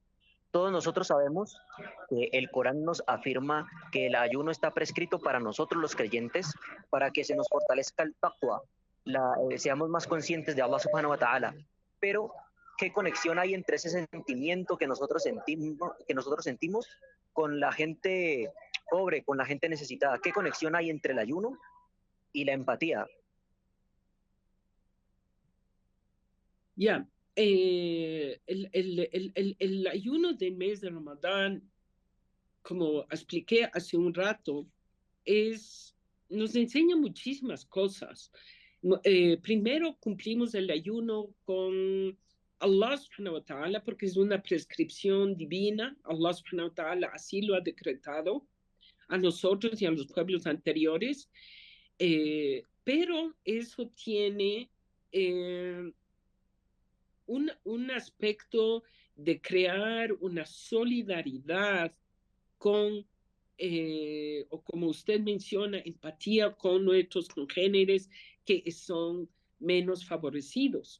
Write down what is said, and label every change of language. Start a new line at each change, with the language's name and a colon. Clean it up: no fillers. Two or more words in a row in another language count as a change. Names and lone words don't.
Spanish: Todos nosotros sabemos que el Corán nos afirma que el ayuno está prescrito para nosotros los creyentes, para que se nos fortalezca el taqwa, seamos más conscientes de
Arabic: الله سبحانه وتعالى.
Spanish: Pero, ¿qué conexión hay entre ese sentimiento que nosotros sentimos con la gente pobre, con la gente necesitada? ¿Qué conexión hay entre el ayuno y la empatía? Ya, el ayuno del mes de Ramadán, como expliqué hace un rato, nos enseña muchísimas cosas. Primero cumplimos el ayuno con
Arabic: الله سبحانه وتعالى
Spanish: porque es una prescripción divina.
Arabic: الله سبحانه وتعالى
Spanish: así lo ha decretado a nosotros y a los pueblos anteriores. Pero eso tiene un aspecto de crear una solidaridad con, o como usted menciona, empatía con nuestros congéneres que son menos favorecidos.